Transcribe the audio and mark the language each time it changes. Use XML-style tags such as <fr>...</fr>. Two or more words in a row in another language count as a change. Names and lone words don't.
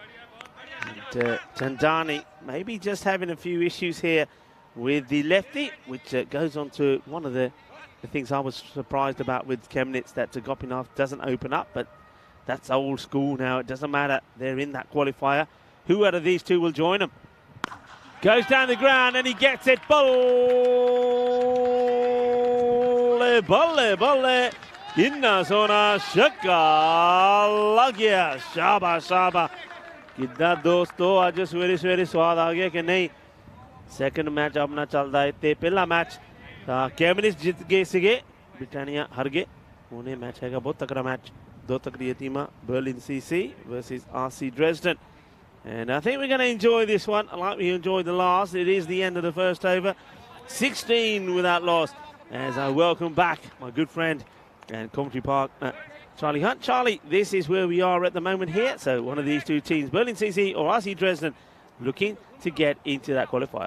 <en>And Chandani maybe just having a few issues here with the lefty, which goes on to one of the things I was surprised about with Chemnitz, that Gopinath doesn't open up, but that's old school now. It doesn't matter. They're in that qualifier. Who out of these two will join them? Goes down the ground and he gets it.</en> <pa>ਬੱਲੇ, ਬੱਲੇ, ਬੱਲੇ. ਇੰਨਾ ਸੋਹਣਾ ਛੱਕਾ ਲੱਗਿਆ. ਸ਼ਾਬਾ, ਸ਼ਾਬਾ. ਕਿੱਦਾਂ ਦੋਸਤੋ, ਅੱਜ ਸਵੇਰੇ ਸਵਾਦ ਆ ਗਿਆ ਕਿ ਨਹੀਂ.</pa> <en>Second match</en> <pa>ਆਪਣਾ ਚੱਲਦਾ ਹੈ। ਤੇ ਪਹਿਲਾ match Chemnitz ਜਿੱਤ ਗਏ ਸੀਗੇ, Britannia ਹਾਰ ਗਏ. ਉਨ੍ਹੇਂ ਮੈਚ ਹੈਗਾ ਬਹੁਤ ਤਗੜਾ ਮੈਚ. 2 ਤਕੜੀ ਟੀਮਾਂ,</pa> <en>Berlin CC versus RC Dresden. And I think we're going to enjoy this one like we enjoyed the last. It is the end of the first over. 16 without loss. As I welcome back my good friend and Coventry Park, Charlie Hunt. Charlie, this is where we are at the moment here. So one of these two teams, Berlin CC or RC Dresden, looking to get into that qualifier.</en>